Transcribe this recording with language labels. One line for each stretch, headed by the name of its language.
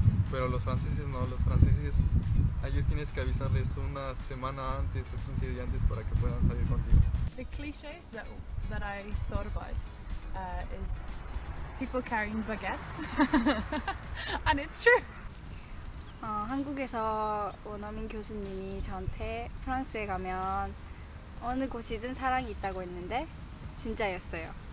Spanish: Pero los franceses no, los franceses, a ellos tienes que avisarles una semana antes o 15 días antes para que puedan salir contigo.
English: The cliches that I thought about is people carrying baguettes. And it's true.
Korean: 한국에서 원어민 교수님이 저한테 프랑스에 가면 어느 곳이든 사랑이 있다고 했는데 진짜였어요.